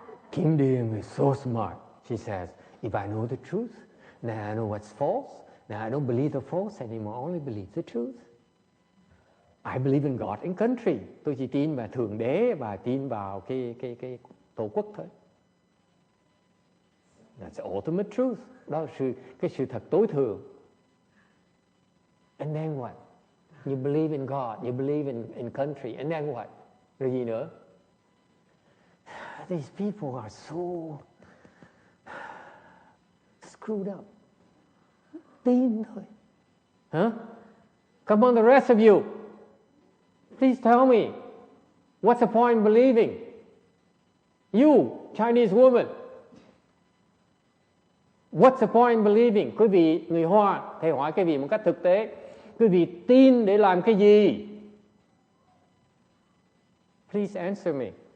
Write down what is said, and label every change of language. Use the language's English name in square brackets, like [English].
[English] Kim Điền is so smart. She says, if I know the truth, then I know what's false. Now I don't believe the false anymore, I only believe the truth. I believe in God and country. [Vietnamese] Tôi chỉ tin vào Thượng Đế và tin vào cái Tổ quốc thôi. [English] That's the ultimate truth. [Vietnamese] Đó là cái sự thật tối thượng. [English] And then what? You believe in God, you believe in country, and then what? [Vietnamese] Rồi gì nữa? [English] These people are so screwed up. [Vietnamese] Tin thôi. [English] Huh? Come on, the rest of you. Please tell me, what's the point in believing? You, Chinese woman, what's the point in believing? [Vietnamese] Quý vị người Hoa, thầy hỏi quý vị một cách thực tế, quý vị tin để làm cái gì? [English] Please answer me.